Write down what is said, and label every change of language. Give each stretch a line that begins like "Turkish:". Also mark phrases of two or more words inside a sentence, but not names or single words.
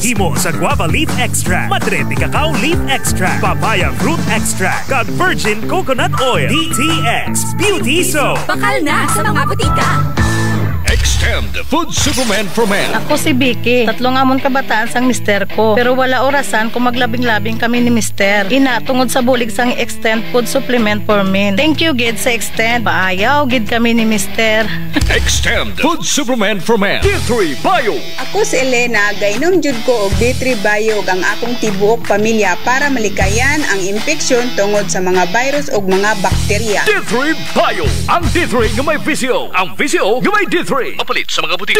Hiligaynon: Himo sa guava leaf extract, madre cacao leaf extract, papaya fruit extract, kag virgin coconut oil. DTX Beauty Soap. Bakal na sa mga butika. Extend Food Supplement for Men. Ako si Vicky. 3 amon kabataan sang mister ko. Pero wala orasan kung maglabing-labing kami ni mister. Ina tungod sa bulig sang Extend Food Supplement for Men.
English: Thank you
Hiligaynon: gid sa Extend. Paayaw gid kami ni mister. Extend Food Supplement for Men. D3 Bio.
Cebuano: Ako si Elena, gainom jud ko og D3 Bio ang akong tibuok pamilya para malikayan ang infeksyon tungod sa mga virus ug mga bakterya. D3 Bio. Ang D3 nga may VCO. Ang VCO nga may D3. Mapalit Mapalit sa mga butika.